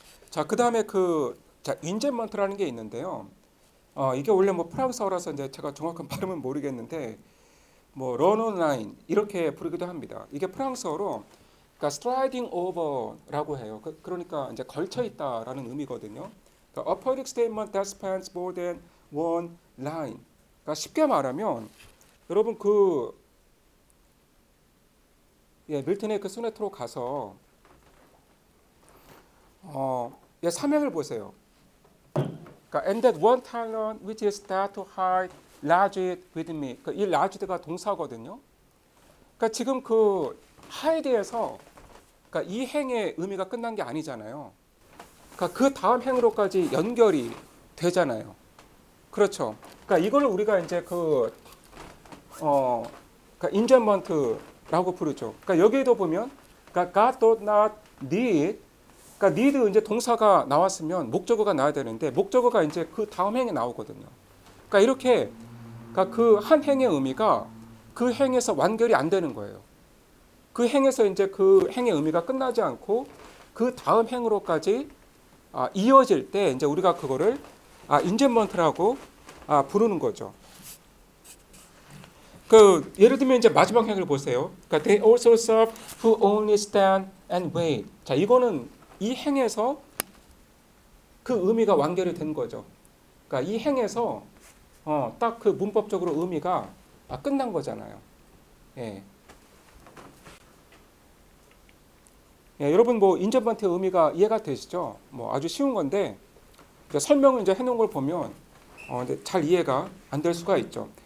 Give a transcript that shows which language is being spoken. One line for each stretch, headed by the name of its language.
Korean: 자, 그다음에 윈젠먼트라는 게 있는데요. 이게 원래 뭐 프랑스어라서 이제 제가 정확한 발음은 모르겠는데, 뭐 런온 라인 이렇게 부르기도 합니다. 이게 프랑스어로 그러니까
English: striding over
Korean: 라고 해요. 그러니까 이제 걸쳐 있다라는 의미거든요. 그러니까
English: a poetic statement that spans more than one line.
Korean: 그러니까 쉽게 말하면 여러분 밀턴의 그 소네트로 가서 삼행을 보세요. 그러니까
English: and that one talent which is that to hide larged with me.
Korean: 그러니까 이 larged가 동사거든요. 그러니까 지금 그 hide에서 그러니까 이 행의 의미가 끝난 게 아니잖아요. 그러니까 그 다음 행으로까지 연결이 되잖아요. 그렇죠. 그러니까 이걸 우리가 이제 그러니까 인젠먼트라고 부르죠. 그러니까 여기에도 보면 그러니까
English: God does not need,
Korean: 그러니까 need 이제 동사가 나왔으면 목적어가 나와야 되는데 목적어가 이제 그 다음 행에 나오거든요. 그러니까 이렇게 그러니까 그 한 행의 의미가 그 행에서 완결이 안 되는 거예요. 그 행에서 이제 그 행의 의미가 끝나지 않고 그 다음 행으로까지 이어질 때 이제 우리가 그거를 인젠먼트라고 부르는 거죠. 그 예를 들면 이제 마지막 행을 보세요. 그러니까
English: they also serve who only stand and wait.
Korean: 자, 이거는 이 행에서 그 의미가 완결이 된 거죠. 그러니까 이 행에서 딱 그 문법적으로 의미가 끝난 거잖아요. 예. 예, 여러분 뭐 인젠먼트의 의미가 이해가 되시죠? 뭐 아주 쉬운 건데 이제 설명을 이제 해놓은 걸 보면 이제 잘 이해가 안 될 수가 있죠.